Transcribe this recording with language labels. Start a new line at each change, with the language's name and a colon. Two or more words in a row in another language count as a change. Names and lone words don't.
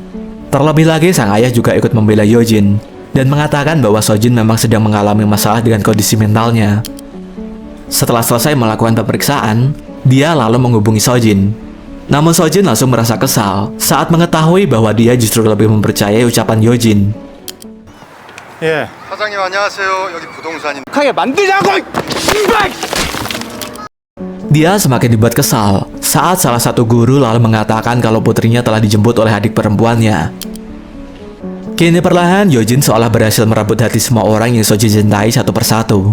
Indonesian: Terlebih lagi, sang ayah juga ikut membela Yojin dan mengatakan bahwa Sojin memang sedang mengalami masalah dengan kondisi mentalnya. Setelah selesai melakukan pemeriksaan, dia lalu menghubungi Sojin. Namun Sojin langsung merasa kesal saat mengetahui bahwa dia justru lebih mempercayai ucapan Yojin.
Korean: 예. 사장님 안녕하세요. 여기 부동산인.
Indonesian: Dia semakin dibuat kesal saat salah satu guru lalu mengatakan kalau putrinya telah dijemput oleh adik perempuannya. Kini perlahan Yojin seolah berhasil merebut hati semua orang yang Sojin cintai satu persatu.